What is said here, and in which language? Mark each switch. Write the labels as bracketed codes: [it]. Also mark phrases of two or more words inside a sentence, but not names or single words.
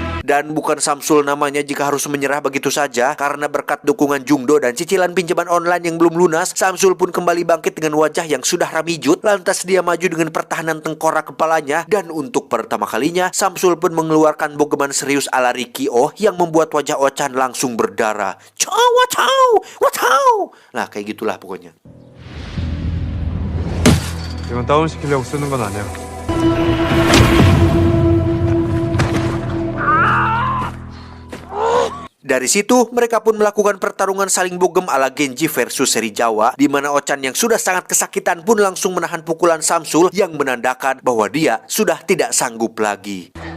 [id] Dan bukan Samsul namanya jika harus menyerah begitu saja, karena berkat dukungan Jungdo dan cicilan pinjaman online yang belum lunas, Samsul pun kembali bangkit dengan wajah yang sudah ramijut. Lantas dia maju dengan pertahanan tengkorak kepalanya, dan untuk pertama kalinya Samsul pun mengeluarkan bogeman serius ala Ricky Oh yang membuat wajah Ochan langsung berdarah. Wacau. Nah, kayak gitulah pokoknya. [ko] 이건 다운시키려고 쓰는 건 아니야. [id] Dari situ, mereka pun melakukan pertarungan saling bogem ala Genji versus seri Jawa, di mana Ochan yang sudah sangat kesakitan pun langsung menahan pukulan Samsul yang menandakan bahwa dia sudah tidak sanggup lagi.